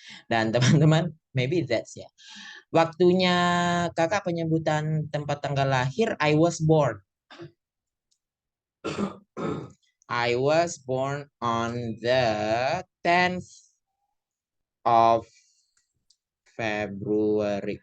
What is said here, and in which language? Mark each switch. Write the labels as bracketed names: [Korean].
[Indonesian] Dan teman-teman, [English] maybe that's [Indonesian] ya. Waktunya kakak penyebutan tempat tanggal lahir, [English] I was born. I was born on the 10th of February.